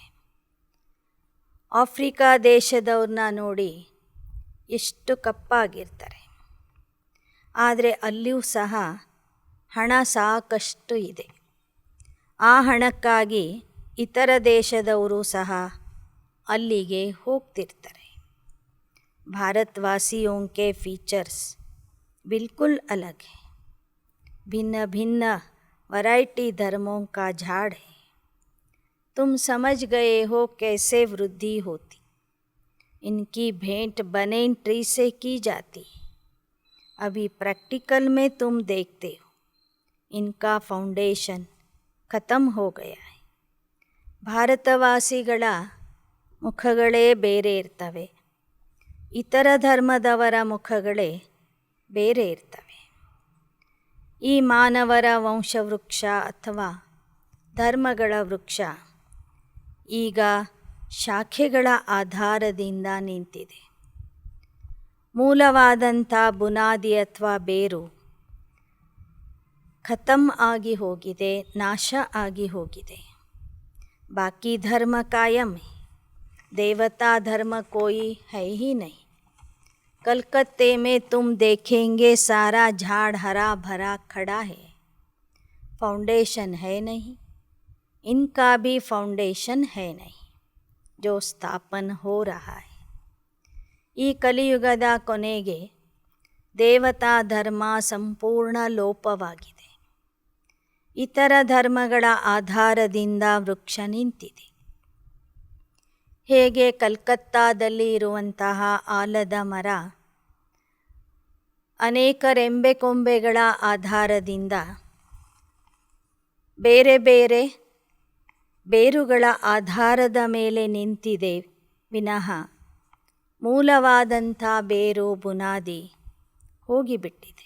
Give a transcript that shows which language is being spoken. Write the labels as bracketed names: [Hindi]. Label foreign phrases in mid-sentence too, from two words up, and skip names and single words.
[Kannada] ಆಫ್ರಿಕಾ ದೇಶದವ್ರನ್ನ ನೋಡಿ ಎಷ್ಟು ಕಪ್ಪಾಗಿರ್ತಾರೆ, ಆದರೆ ಅಲ್ಲಿಯೂ ಸಹ ಹಣ ಸಾಕಷ್ಟು ಇದೆ. ಆ ಹಣಕ್ಕಾಗಿ ಇತರ ದೇಶದವರು ಸಹ ಅಲ್ಲಿಗೆ ಹೋಗ್ತಿರ್ತಾರೆ. [Hindi] ಭಾರತವಾಸಿಯೋं के फीचर्स बिल्कुल अलग है. भिन्न भिन्न वैरायटी धर्मों का झाड़ है. तुम समझ गए हो कैसे वृद्धि होती. इनकी भेंट [English] banyan tree [Hindi] से की जाती है. अभी प्रैक्टिकल में तुम देखते हो. इनका फाउंडेशन खतम हो गया है. [Kannada] ಭಾರತವಾಸಿಗಳ ಮುಖಗಳೇ ಬೇರೆ ಇರ್ತವೆ, ಇತರ ಧರ್ಮದವರ ಮುಖಗಳೇ ಬೇರೆ ಇರ್ತವೆ. ಈ ಮಾನವರ ವಂಶವೃಕ್ಷ ಅಥವಾ ಧರ್ಮಗಳ ವೃಕ್ಷ ಈಗ ಶಾಖೆಗಳ ಆಧಾರದಿಂದ ನಿಂತಿದೆ. ಮೂಲವಾದಂಥ ಬುನಾದಿ ಅಥವಾ ಬೇರು ಖತಮ್ ಆಗಿ ಹೋಗಿದೆ, ನಾಶ ಆಗಿ ಹೋಗಿದೆ. [Hindi] बाकी धर्म कायम है, देवता धर्म कोई है ही नहीं. कलकत्ते में तुम देखेंगे सारा झाड़ हरा भरा खड़ा है, फाउंडेशन है नहीं. इनका भी फाउंडेशन है नहीं, जो स्थापन हो रहा है. [Kannada] ಈ ಕಲಿಯುಗದ ಕೊನೆಗೆ ದೇವತಾ ಧರ್ಮ ಸಂಪೂರ್ಣ ಲೋಪವಾಗಿದೆ. ಇತರ ಧರ್ಮಗಳ ಆಧಾರದಿಂದ ವೃಕ್ಷ ನಿಂತಿದೆ. ಹೇಗೆ ಕಲ್ಕತ್ತಾದಲ್ಲಿ ಇರುವಂತಹ ಆಲದ ಮರ ಅನೇಕ ರೆಂಬೆ ಕೊಂಬೆಗಳ ಆಧಾರದಿಂದ ಬೇರೆ ಬೇರೆ ಬೇರುಗಳ ಆಧಾರದ ಮೇಲೆ ನಿಂತಿದೆ ವಿನಃ ಮೂಲವಾದಂಥ ಬೇರು ಬುನಾದಿ ಹೋಗಿಬಿಟ್ಟಿದೆ.